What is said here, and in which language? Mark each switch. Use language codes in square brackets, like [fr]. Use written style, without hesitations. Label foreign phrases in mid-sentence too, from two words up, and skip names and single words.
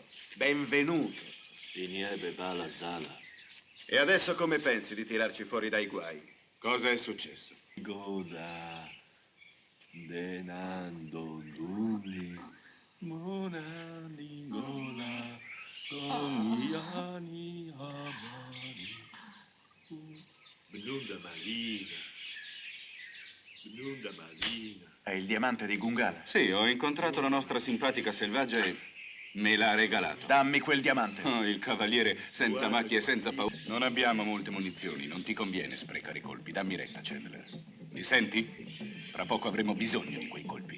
[it] Benvenuto. Finiebe pala sala. E adesso come pensi di tirarci fuori dai guai? Cosa è successo? Goda, denando duli, mona ningola, goniani amari. Blunda malina. Blunda malina. È il diamante di Gungala. Sì, ho incontrato la nostra simpatica selvaggia e me l'ha regalato. Dammi quel diamante. Oh, il cavaliere senza macchie e senza paura. Non abbiamo molte munizioni, non ti conviene sprecare i colpi. Dammi retta, Chandler. Mi senti? Tra poco avremo bisogno di quei colpi.